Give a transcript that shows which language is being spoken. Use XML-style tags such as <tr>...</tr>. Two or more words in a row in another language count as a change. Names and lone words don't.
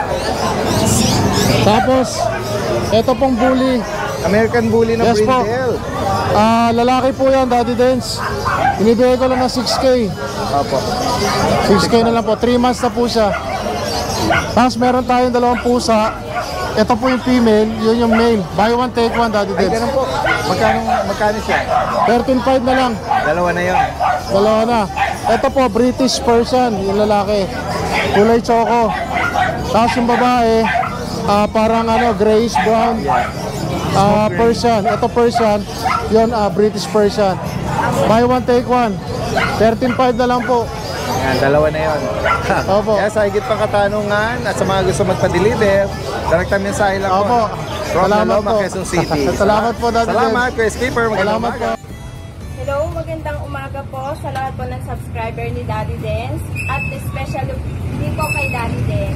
<tl>Tapos, ito pong bully. American Bully na Yes po. Brindle. Lalaki po yan, Daddy Dens. Inibigay ko lang ng 6K. Opo. 6K na lang po, 3 months na po siya. Tapos meron tayong 2 pusa. Ito po yung female, yun yung male.</tl> <en>Buy one, take one, Daddy</en> <tl>Ay, Dens. ganun po. Magkano siya? 13.5 na lang. Dalawa na yun. Dalawa na. Ito po, British Persian, yung lalaki. Kulay choco. Tapos yung babae, parang</tl> <en>grayish brown.</en> <tl>Persian. Ito Persian, yun British Persian.</tl> <en>Buy one, take one. 13.5</en> <tl>na lang po. Yan, dalawa na yun. Opo. Kaya sa higit pang katanungan at sa mga gusto magpa-deliver, direct mensahe lang Opo. po. From Salamat Naloma, po. Quezon City. Salamat po, Daddy Salamat, Dens. Kuya Skipper. Magandang Salamat po. umaga. Hello, magandang umaga po sa lahat po ng subscriber ni Daddy Dens at especially din po kay Daddy Dens.</tl>